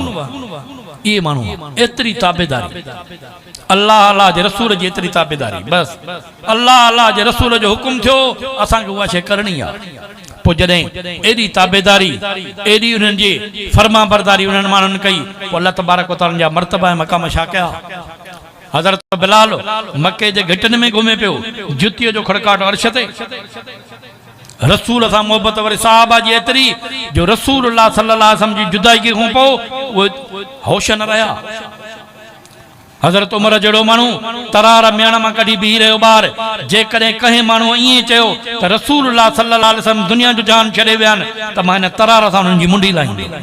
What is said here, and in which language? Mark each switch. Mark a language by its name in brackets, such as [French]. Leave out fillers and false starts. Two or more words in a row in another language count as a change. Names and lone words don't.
[Sindhi] इहे माण्हू एतिरी ताबेदारी, अल्लाह अल्लाह जे रसूल जी एतिरी ताबेदारी, बस अल्लाह अल्लाह जे रसूल जो हुकुम थियो, असांखे उहा शइ करणी आहे। पोइ जॾहिं एॾी ताबेदारी, एॾी उन्हनि जी फर्मा बरदारी उन्हनि माण्हुनि कई, पोइ [Arabic] الله تبارك وتعالى [Sindhi] जा मर्तबा ऐं मक़ाम छा कया। हज़रत बिलाल मके जे घिटनि में घुमे पियो, जुतीअ जो खड़काट अर्श ते। रसूल सां मोहबत वरी साहबा जी एतिरी जो [Arabic] رسول الله صلى الله عليه وسلم [Sindhi] जी जुदाईअ खां पोइ उहे होश न रहिया। हज़रत उमर जहिड़ो माण्हू तरार मियाण मां कढी बीह रहियो ॿार, जेकॾहिं कंहिं माण्हू ईअं चयो त [Arabic] رسول الله صلى الله عليه وسلم [Sindhi] दुनिया जो जान छॾे विया आहिनि, त मां हिन तरार सां हुननि जी मुंडी लाहींदी।